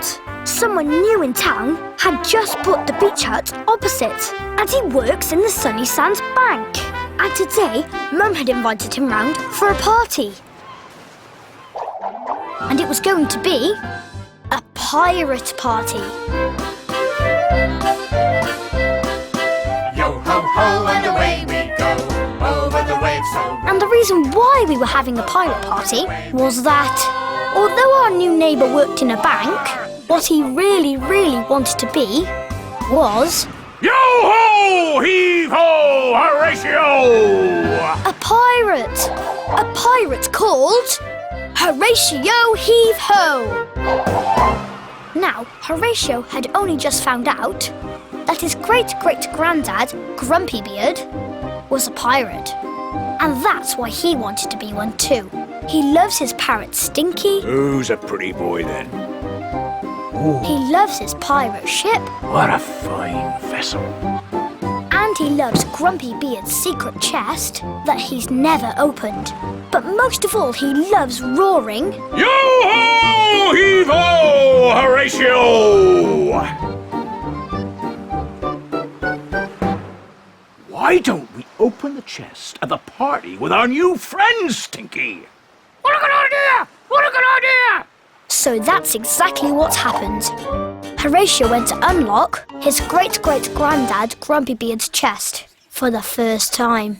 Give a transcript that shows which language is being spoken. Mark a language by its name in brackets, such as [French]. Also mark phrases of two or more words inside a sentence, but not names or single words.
[English] Someone new in town had just bought the beach hut opposite, and he works in the Sunnysands bank. And today, Mum had invited him round for a party. And it was going to be a pirate party. Yo ho ho and away we go, over the waves so. And the reason why we were having a pirate party was that, although our new neighbour worked in a bank, what he really, really wanted to be was... Yo ho! Heave ho! Horatio! a pirate! A pirate called... Horatio Heave Ho! Now, Horatio had only just found out that his great-great-granddad, Grumpy Beard, was a pirate. And that's why he wanted to be one too. He loves his parrot Stinky. Who's a pretty boy then? He loves his pirate ship. What a fine vessel. And he loves Grumpy Beard's secret chest that he's never opened. But most of all, he loves roaring... Yo ho! Heave ho! Horatio! Why don't we open the chest at the party with our new friend, Stinky? What a good idea! What a good idea! So that's exactly what happened. Horatio went to unlock his great-great-granddad Grumpy Beard's chest for the first time.